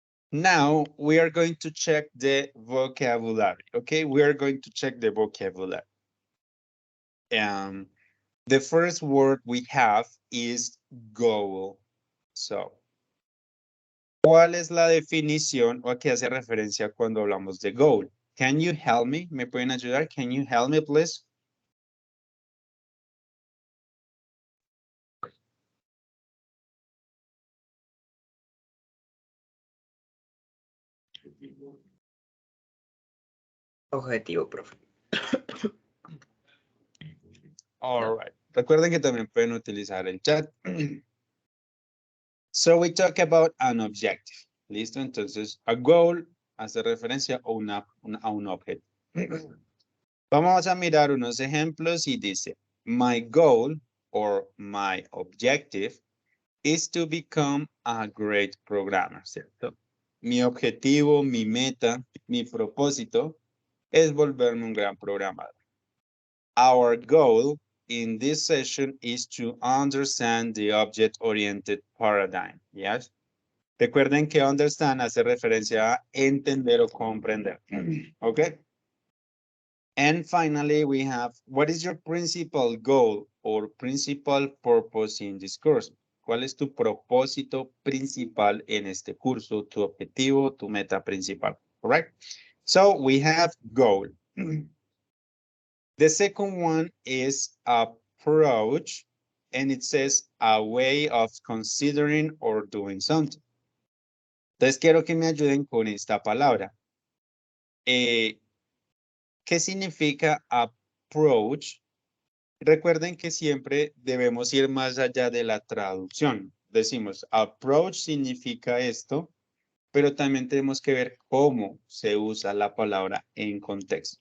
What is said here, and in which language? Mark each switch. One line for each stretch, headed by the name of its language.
English: Now we are going to check the vocabulary. Okay, we are going to check the vocabulary. The first word we have is goal.
Spanish: So, ¿cuál es la definición o a qué hace referencia cuando hablamos de goal?
English: Can you help me?
Spanish: ¿Me pueden ayudar?
English: Can you help me, please?
Spanish: Objetivo, profe.
English: All right.
Spanish: Recuerden que también pueden utilizar el chat.
English: So we talk about an objective.
Spanish: ¿Listo? Entonces, a goal hace referencia a un objeto. Vamos a mirar unos ejemplos y dice,
English: my goal or my objective is to become a great programmer,
Spanish: ¿cierto? Mi objetivo, mi meta, mi propósito es volverme un gran programador.
English: Our goal in this session is to understand the object-oriented paradigm, yes?
Spanish: Recuerden que understand hace referencia a entender o comprender, okay?
English: And finally, we have, what is your principal goal or principal purpose in this course?
Spanish: ¿Cuál es tu propósito principal en este curso, tu objetivo, tu meta principal?
English: All right? So we have goal. The second one is approach, and it says a way of considering or doing something.
Spanish: Entonces quiero que me ayuden con esta palabra. ¿Qué significa approach? Recuerden que siempre debemos ir más allá de la traducción. Decimos, approach significa esto, pero también tenemos que ver cómo se usa la palabra en contexto.